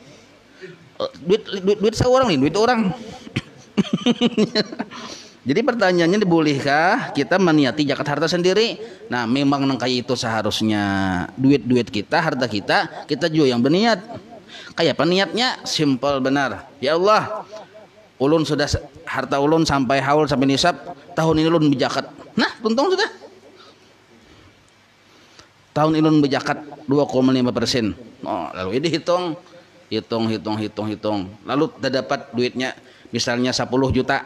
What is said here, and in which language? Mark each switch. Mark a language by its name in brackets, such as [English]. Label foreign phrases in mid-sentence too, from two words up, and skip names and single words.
[Indonesian] Duit seorang nih, duit orang. Jadi pertanyaannya bolehkah kita meniati zakat harta sendiri? Nah, memang kayak itu seharusnya duit kita, harta kita juga yang berniat. Kayak peniatnya simpel benar. [Arabic] يا الله, [Banjar] ulun sudah harta ulun sampai haul sampai nisab, tahun ini ulun berzakat. Nah, tuntung sudah. Tahun ini ulun berzakat 2,5%. [Indonesian] Oh, lalu dihitung, hitung. Lalu dapat duitnya misalnya 10 juta.